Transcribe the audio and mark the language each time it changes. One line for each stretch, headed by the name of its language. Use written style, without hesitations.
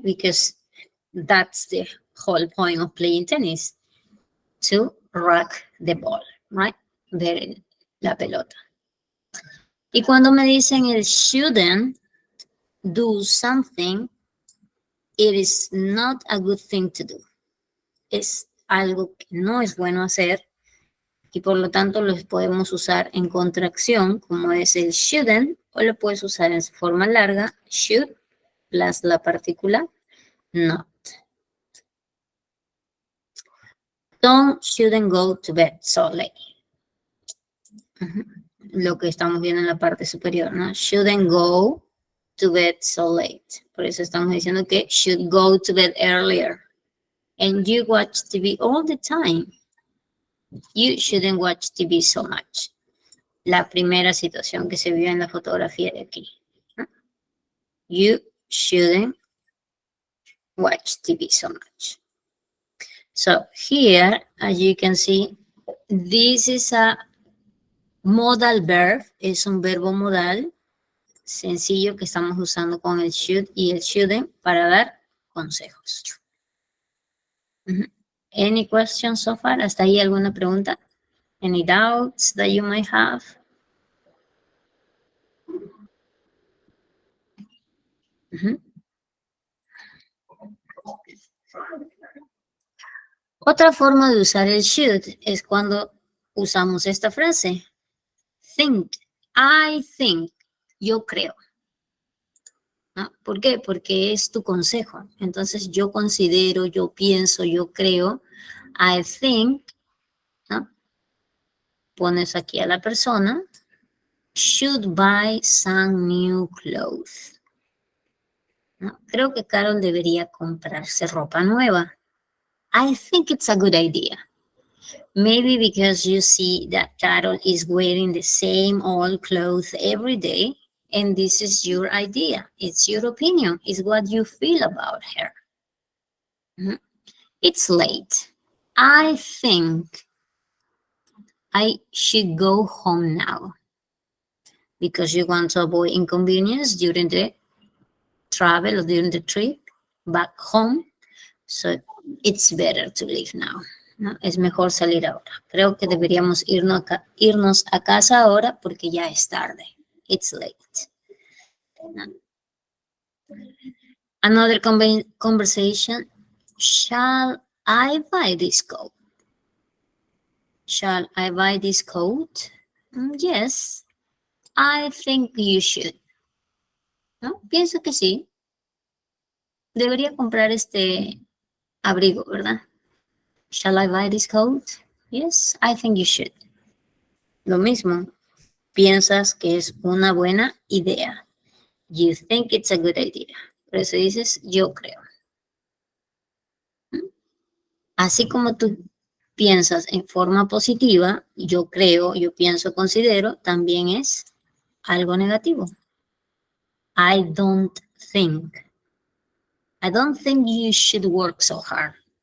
English: Because that's the whole point of playing tennis. To rock the ball, right?
Spanish: Ver la pelota. Y cuando me dicen el
English: shouldn't do something, it is not a good thing to do.
Spanish: Es algo que no es bueno hacer y por lo tanto los podemos usar en contracción como es el shouldn't o lo puedes usar en su forma larga, should, plus la partícula not.
English: Tom shouldn't go to bed so late.
Spanish: Lo que estamos viendo en la parte superior, ¿no?
English: Shouldn't go to bed so late.
Spanish: Por eso estamos diciendo que
English: should go to bed earlier. And you watch TV all the time. You shouldn't watch TV so much.
Spanish: La primera situación que se vio en la fotografía de aquí, ¿no?
English: You shouldn't watch TV so much. So here, as you can see, this is a modal verb.
Spanish: Es un verbo modal sencillo que estamos usando con el should y el shouldn't para dar consejos.
English: Any questions so far?
Spanish: ¿Hasta ahí alguna pregunta?
English: Any doubts that you might have?
Spanish: Otra forma de usar el should es cuando usamos esta frase.
English: Think, I think,
Spanish: yo creo. ¿No? ¿Por qué? Porque es tu consejo. Entonces yo considero, yo pienso, yo creo.
English: I think,
Spanish: ¿no? Pones aquí a la persona,
English: should buy some new clothes.
Spanish: ¿No? Creo que Carol debería comprarse ropa nueva.
English: I think it's a good idea. Maybe because you see that Carol is wearing the same old clothes every day, and this is your idea. It's your opinion. It's what you feel about her. Mhm. It's late. I think I should go home now because you want to avoid inconvenience during the travel or during the trip back home. So it's better to leave now.
Spanish: ¿No? Es mejor salir ahora. Creo que deberíamos irnos a casa ahora porque ya es tarde.
English: It's late. ¿No? Another conversation. Shall I buy this coat? Shall I buy this coat? Yes, I think you should. ¿No?
Spanish: Pienso que sí. Debería comprar este abrigo, ¿verdad?
English: Shall I buy this coat? Yes, I think you should.
Spanish: Lo mismo. Piensas que es una buena idea.
English: You think it's a good idea.
Spanish: Por eso dices, yo creo. Así como tú piensas en forma positiva, yo creo, yo pienso, considero, también es algo negativo.
English: I don't think. I don't think you should work so hard.